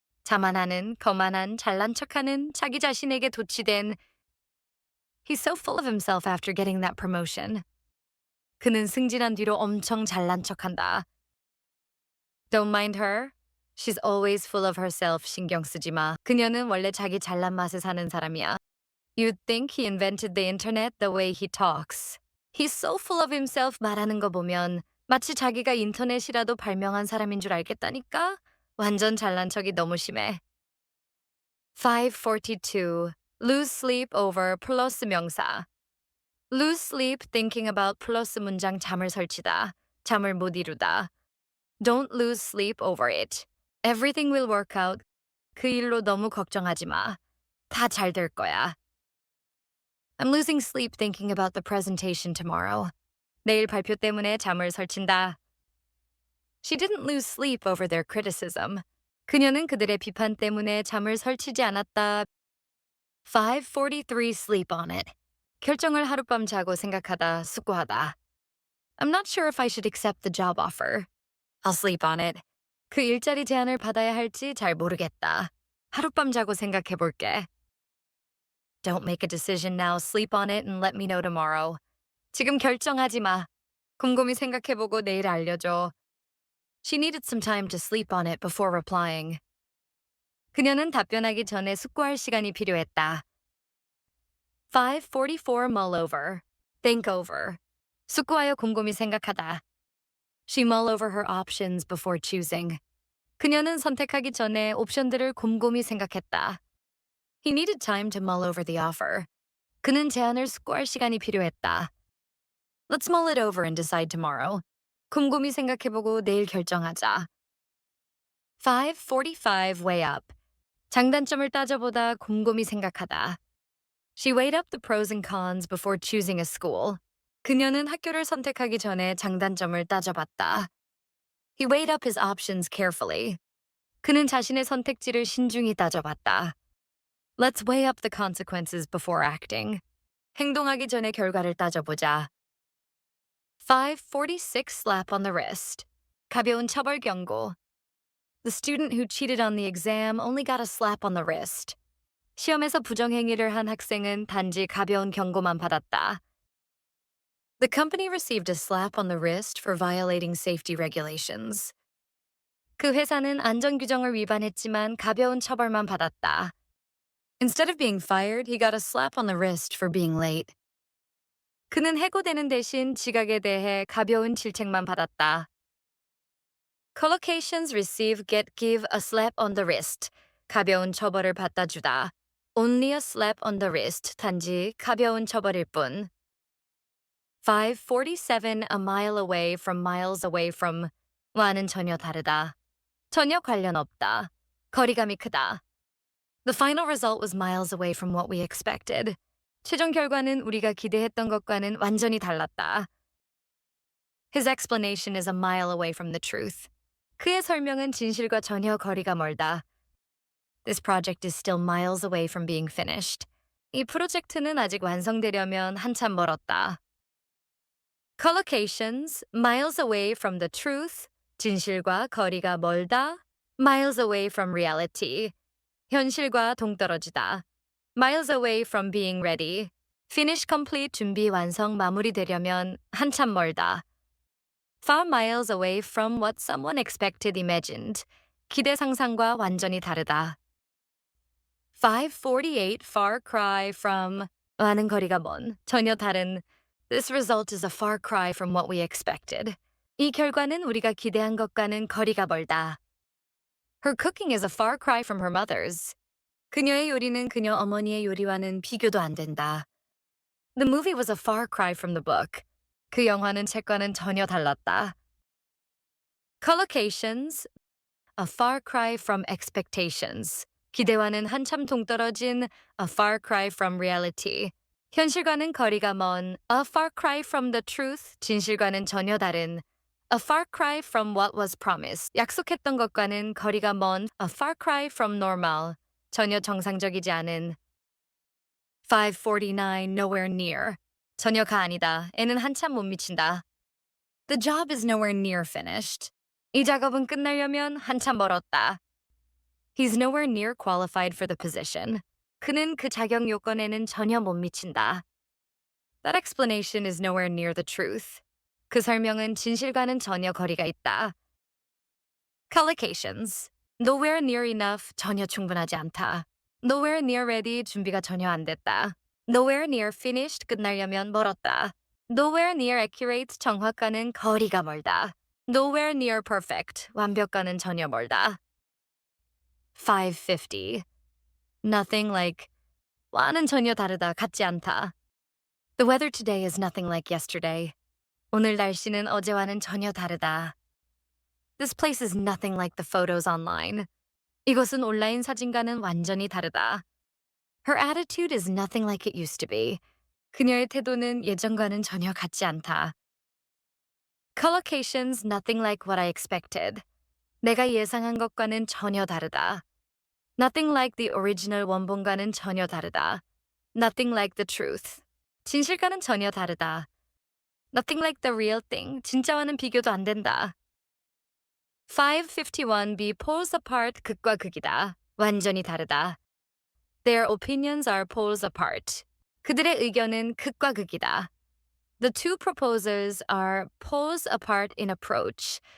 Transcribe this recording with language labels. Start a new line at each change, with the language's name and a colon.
Korean: 자만하는, 거만한, 잘난 척하는, 자기 자신에게 도취된.
English: He's so full of himself after getting that promotion.
Korean: 그는 승진한 뒤로 엄청 잘난 척한다.
English: Don't mind her. She's always full of herself.
Korean: 신경 쓰지 마. 그녀는 원래 자기 잘난 맛에 사는 사람이야.
English: You'd think he invented the internet the way he talks. He's so full of himself
Korean: 말하는 거 보면 마치 자기가 인터넷이라도 발명한 사람인 줄 알겠다니까? 완전 잘난 척이 너무 심해. 542.
English: Lose sleep over
Korean: 플러스 명사.
English: Lose sleep thinking about
Korean: 플러스 문장 잠을 설치다. 잠을 못 이루다.
English: Don't lose sleep over it. Everything will work out.
Korean: 그 일로 너무 걱정하지 마. 다 잘 될 거야.
English: I'm losing sleep thinking about the presentation tomorrow.
Korean: 내일 발표 때문에 잠을 설친다.
English: She didn't lose sleep over their criticism.
Korean: 그녀는 그들의 비판 때문에 잠을 설치지 않았다.
English: 543 sleep on it.
Korean: 결정을 하룻밤 자고 생각하다, 숙고하다.
English: I'm not sure if I should accept the job offer. I'll sleep on it.
Korean: 그 일자리 제안을 받아야 할지 잘 모르겠다. 하룻밤 자고 생각해 볼게.
English: Don't make a decision now. Sleep on it and let me know tomorrow.
Korean: 지금 결정하지 마. 곰곰이 생각해보고 내일 알려줘.
English: She needed some time to sleep on it before replying.
Korean: 그녀는 답변하기 전에 숙고할 시간이 필요했다.
English: 544 mull over. Think over.
Korean: 숙고하여 곰곰이 생각하다.
English: She mull over her options before choosing.
Korean: 그녀는 선택하기 전에 옵션들을 곰곰이 생각했다.
English: He needed time to mull over the offer.
Korean: 그는 제안을 숙고할 시간이 필요했다.
English: Let's mull it over and decide tomorrow.
Korean: 곰곰이 생각해보고 내일 결정하자.
English: 545 weigh up.
Korean: 장단점을 따져보다 곰곰이 생각하다.
English: She weighed up the pros and cons before choosing a school.
Korean: 그녀는 학교를 선택하기 전에 장단점을 따져봤다.
English: He weighed up his options carefully.
Korean: 그는 자신의 선택지를 신중히 따져봤다.
English: Let's weigh up the consequences before acting.
Korean: 행동하기 전에 결과를 따져보자.
English: 546 slap on the wrist.
Korean: 가벼운 처벌 경고.
English: The student who cheated on the exam only got a slap on the wrist.
Korean: 시험에서 부정행위를 한 학생은 단지 가벼운 경고만 받았다.
English: The company received a slap on the wrist for violating safety regulations.
Korean: 그 회사는 안전규정을 위반했지만 가벼운 처벌만 받았다.
English: Instead of being fired, he got a slap on the wrist for being late.
Korean: 그는 해고되는 대신 지각에 대해 가벼운 질책만 받았다.
English: Collocations receive get give a slap on the wrist.
Korean: 가벼운 처벌을 받다 주다.
English: Only a slap on the wrist.
Korean: 단지 가벼운 처벌일 뿐.
English: 547 a mile away from miles away from
Korean: 와는 전혀 다르다. 전혀 관련 없다. 거리감이 크다.
English: The final result was miles away from what we expected.
Korean: 최종 결과는 우리가 기대했던 것과는 완전히 달랐다.
English: His explanation is a mile away from the truth.
Korean: 그의 설명은 진실과 전혀 거리가 멀다.
English: This project is still miles away from being finished.
Korean: 이 프로젝트는 아직 완성되려면 한참 멀었다.
English: Collocations, miles away from the truth,
Korean: 진실과 거리가 멀다.
English: Miles away from reality,
Korean: 현실과 동떨어지다.
English: Miles away from being ready, finish complete
Korean: 준비 완성 마무리되려면 한참 멀다.
English: 5 miles away from what someone expected imagined,
Korean: 기대 상상과 완전히 다르다. 548
English: far cry from
Korean: 많은 거리가 먼, 전혀 다른.
English: This result is a far cry from what we expected.
Korean: 이 결과는 우리가 기대한 것과는 거리가 멀다.
English: Her cooking is a far cry from her mother's.
Korean: 그녀의 요리는 그녀 어머니의 요리와는 비교도 안 된다.
English: The movie was a far cry from the book.
Korean: 그 영화는 책과는 전혀 달랐다.
English: Collocations, a far cry from expectations.
Korean: 기대와는 한참 동떨어진
English: a far cry from reality.
Korean: 현실과는 거리가 먼
English: a far cry from the truth.
Korean: 진실과는 전혀 다른
English: a far cry from what was promised.
Korean: 약속했던 것과는 거리가 먼
English: a far cry from normal.
Korean: 전혀 정상적이지 않은 549
English: nowhere near.
Korean: 전혀가 아니다. 애는 한참 못 미친다.
English: The job is nowhere near finished.
Korean: 이 작업은 끝나려면 한참 멀었다.
English: He's nowhere near qualified for the position.
Korean: 그는 그 자격 요건에는 전혀 못 미친다.
English: That explanation is nowhere near the truth.
Korean: 그 설명은 진실과는 전혀 거리가 있다.
English: Collocations. Nowhere near enough.
Korean: 전혀 충분하지 않다.
English: Nowhere near ready.
Korean: 준비가 전혀 안 됐다.
English: Nowhere near finished.
Korean: 끝나려면 멀었다.
English: Nowhere near accurate.
Korean: 정확과는 거리가 멀다.
English: Nowhere near perfect.
Korean: 완벽과는 전혀 멀다.
English: 550. Nothing like.
Korean: 와는 전혀 다르다. 같지 않다.
English: The weather today is nothing like yesterday.
Korean: 오늘 날씨는 어제와는 전혀 다르다.
English: This place is nothing like the photos online.
Korean: 이것은 온라인 사진과는 완전히 다르다.
English: Her attitude is nothing like it used to be.
Korean: 그녀의 태도는 예전과는 전혀 같지 않다.
English: Collocations nothing like what I expected.
Korean: 내가 예상한 것과는 전혀 다르다.
English: Nothing like the original
Korean: 원본과는 전혀 다르다.
English: Nothing like the truth.
Korean: 진실과는 전혀 다르다.
English: Nothing like the real thing.
Korean: 진짜와는 비교도 안 된다.
English: 551b poles apart.
Korean: 극과 극이다. 완전히 다르다.
English: Their opinions are poles apart.
Korean: 그들의 의견은 극과 극이다.
English: The two proposals are poles apart in approach.